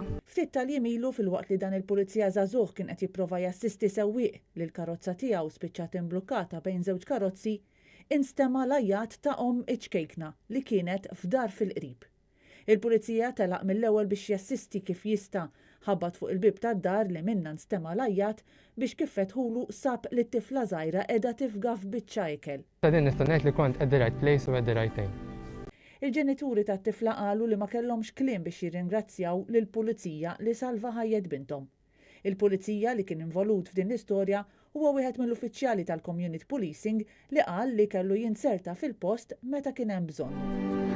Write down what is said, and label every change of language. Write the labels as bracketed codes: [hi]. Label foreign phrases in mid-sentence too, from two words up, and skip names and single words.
[mt] Ftit tal-jiem ilu fil-waqt li dan il-pulizija żagħżugħ kien qed jipprova jassisti sewwieq li l-karozza tiegħu spiċċat imblukkata bejn żewġ karozzi, instema' l-ajjat ta' iċkejkna li kienet f'dar fil-qrib. Il-pulizija telaq mill-ewwel biex jassisti kif jista' ħabbat fuq il-bib tad-dar li minna nstema' l-ajjat biex kif fetħulu sab li t-tifla żgħira qiegħda tifga f'biċċa ikel. Din nista' ngħid li kont [en] at the right place [mt] u [en] at the right time. [mt] Il-ġenituri tat-tifla qalu li ma kellhomx kliem biex jirringrazzjaw lill-pulizija li salva ħajjet binthom. Il-pulizija li kien involut f'din l-istorja huwa wieħed mill-uffiċjali tal- [en] community policing [mt] li qal li kellu jinserta fil-post meta kien hemm bżonn.